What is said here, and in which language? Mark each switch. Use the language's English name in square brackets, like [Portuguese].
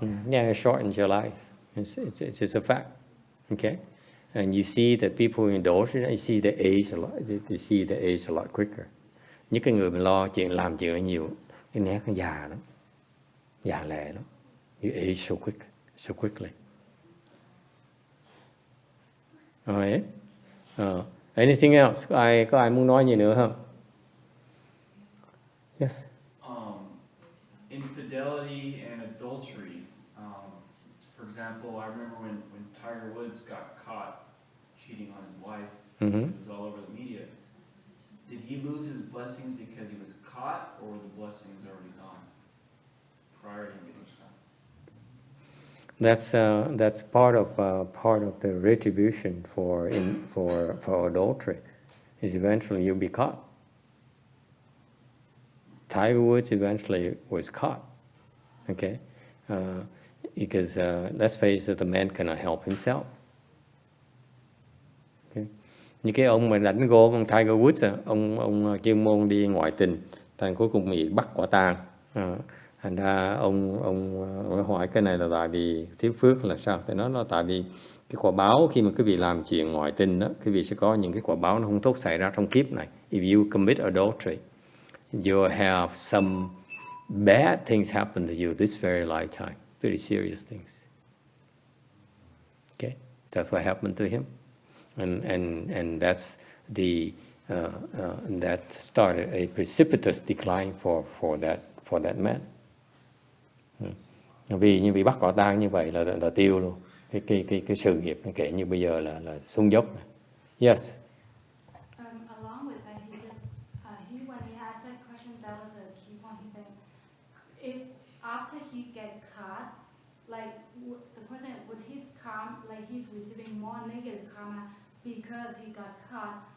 [English] Yeah, it shortens your life. It's just a fact. Okay, and you see that people who indulge in it, you see the age a lot. You see the age a lot quicker. [Vietnamese] Những cái người mình lo chuyện làm chuyện nhiều, cái nét nó già lắm, già lẹ lắm. You age so quickly. [English] Alright. Anything else? [Vietnamese] Có ai muốn nói gì nữa không? [English] Yes. Infidelity and adultery. For example, I remember when Tiger Woods got caught cheating on his wife. Mm-hmm. It was all over the media. Did he lose his blessings because he was caught, or were the blessings already gone prior to him getting caught? That's part of the retribution for adultery. Is eventually you'll be caught. Tiger Woods eventually was caught. Okay, because let's face it, the man cannot help himself. Okay. [Vietnamese] Như cái ông mà đánh golf, ông Tiger Woods, ông chuyên môn đi ngoại tình, thành cuối cùng bị bắt quả tang. Thành ra ông hỏi cái này là tại vì thiếu phước là sao? Thì nó là tại vì cái quả báo khi mà quý vị làm chuyện ngoại tình đó, quý vị sẽ có những cái quả báo nó không tốt xảy ra trong kiếp này. [English] If you commit adultery, you have some bad things happen to you this very lifetime, very serious things. Okay, that's what happened to him, and that's that started a precipitous decline for that man. [Vietnamese] Vì như bị bắt quả tang như vậy là tiêu luôn cái sự nghiệp, kể như bây giờ là xuống dốc. [English] Yes. Along with that, when he asked that question, that was a key point. He said, if after he get caught, like the question, would his karma, like he's receiving more negative karma because he got caught?